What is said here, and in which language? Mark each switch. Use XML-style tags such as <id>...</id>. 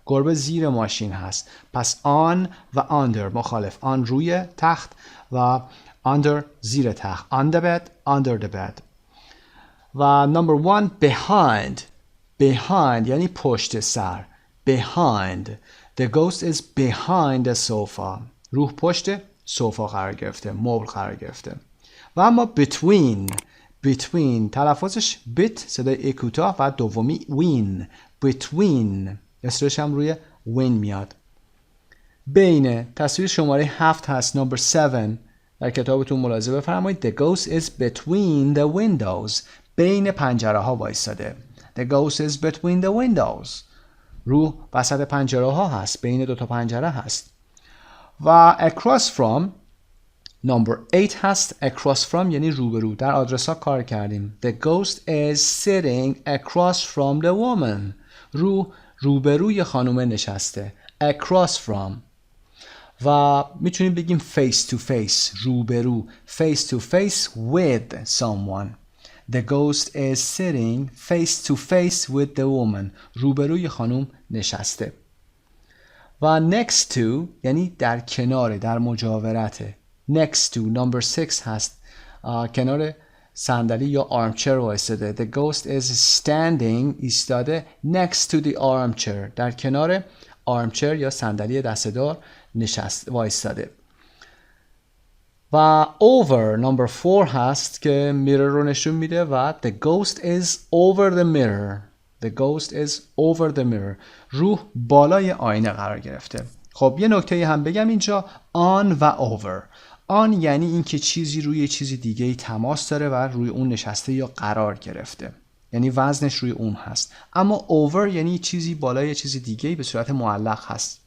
<fa>گربه زیر ماشین هست. پس on و under مخالف. on روی تخت و under زیر تخت.</fa> <en>on the bed, under the bed.</en> <fa>و number 1 behind. behind یعنی پشت سر.</fa> <en>behind. The ghost is behind the sofa.</en> <fa>روح پشت سوفا قرار گرفته. مبل قرار گرفته. و اما between تلفظش bit صدای کوتاه و دومی win. between اسمش هم روی win میاد. بین تصویر شماره 7 هست. number 7 در کتابتون ملاحظه بفرمایید.</fa> <en>The ghost is between the windows.</en> <fa>بین پنجره ها وایساده.</fa> <en>The ghost is between the windows.</en> <fa>روح وسط پنجره ها هست. بین دو تا پنجره هست. و across from number 8 هست. across from یعنی روبرو. در آدرس ها کار کردیم.</fa> <en>The ghost is sitting across from the woman.</en> <fa>روبروی خانومه نشسته. across from. و میتونیم بگیم face to face روبرو.</fa> <en>face to face with someone. The ghost is sitting face to face with the woman.</en> <fa>روبروی خانوم نشسته. و next to یعنی در کنار، در مجاورته. next to number 6 هست. کنار صندلی یا armchair وایساده.</fa> <en>The ghost is standing</en> <fa>ایستاده</fa> <en>next to the armchair.</en> <fa>در کنار armchair یا صندلی دسته‌دار وایساده.</fa> <en>و over number 4 هست که mirror رو</en> <fa>نشون میده</fa> <en>و the ghost is over the mirror. The ghost is over the mirror.</en> <fa>روح بالای آینه قرار گرفته. خب یه نکته هم بگم اینجا on و over. on یعنی اینکه چیزی روی چیزی دیگه ای تماس داره و روی اون نشسته یا قرار گرفته. یعنی وزنش روی اون هست. اما over یعنی چیزی بالای چیزی دیگه ای به صورت معلق هست.</fa>